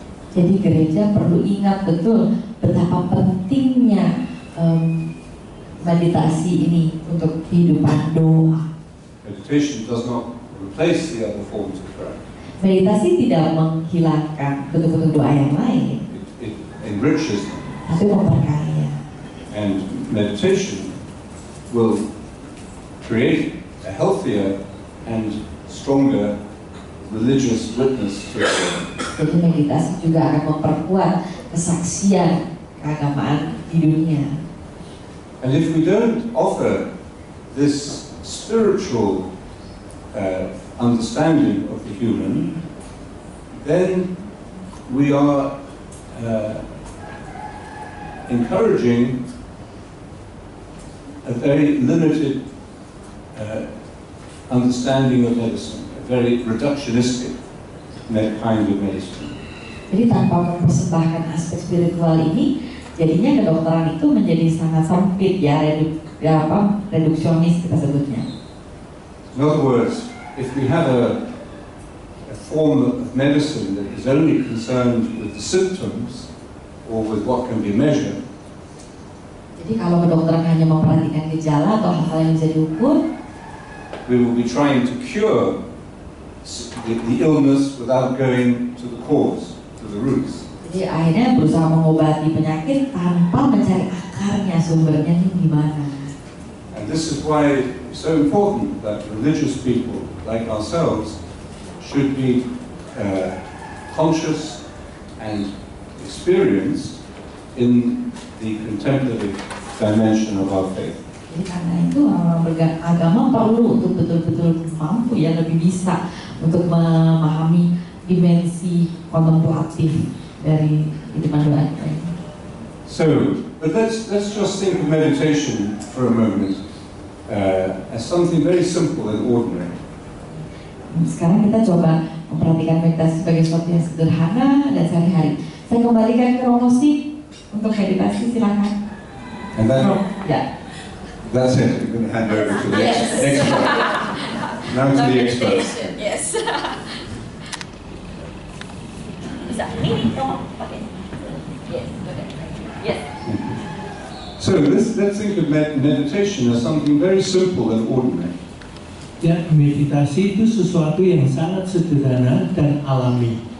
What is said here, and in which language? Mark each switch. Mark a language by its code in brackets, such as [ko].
[id] Jadi gereja perlu ingat betul betapa pentingnya meditasi ini untuk kehidupan doa. [en] Meditation does not replace the other forms of prayer. [id] Meditasi tidak menghilangkan bentuk-bentuk doa yang lain. [en] It enriches them. [id] Tapi memperkaya. [en] And meditation will create a healthier and stronger religious witness to God. [id] Jadi meditasi juga akan memperkuat kesaksian keagamaan di dunia. [en] And if we don't offer this spiritual understanding of the human, then we are encouraging a very limited understanding of medicine, a very reductionistic kind of medicine. [id] Jadi tanpa mempersembahkan aspek spiritual ini, jadinya kedokteran itu menjadi sangat sempit, ya, reduksionis kita sebutnya. [en] In other words, if we have a form of medicine that is only concerned with the symptoms or with what can be measured, [id] jadi kalau kedokteran hanya memperhatikan gejala atau hal-hal yang bisa diukur, [en] we will be trying to cure the illness without going to the cause, to the roots. [id] Jadi akhirnya berusaha mengobati penyakit tanpa mencari akarnya, sumbernya ini di mana. [en] And this is why it's so important that religious people like ourselves should be conscious and experienced in the contemplative dimension of our faith. [id] Jadi karena itu agama perlu untuk betul-betul mampu ya, lebih bisa untuk memahami dimensi kontemplatif dari kehidupan doa kita. [en] So, but let's just think of meditation for a moment as something very simple and ordinary. [id] Sekarang kita coba memperhatikan meditasi sebagai sesuatu yang sederhana dan sehari-hari. Saya kembalikan ke Romosi untuk meditasi, silakan. [en] And then, [id] Ya. [en] that's it. I'm going to hand over to the expert. Now to the expert. Yes. [id] Bisa. Ini kamu pakai. [en] Yes. Okay. Yes. So let's think of meditation as something very simple and ordinary. [id] Ya, meditasi itu sesuatu yang sangat sederhana dan alami.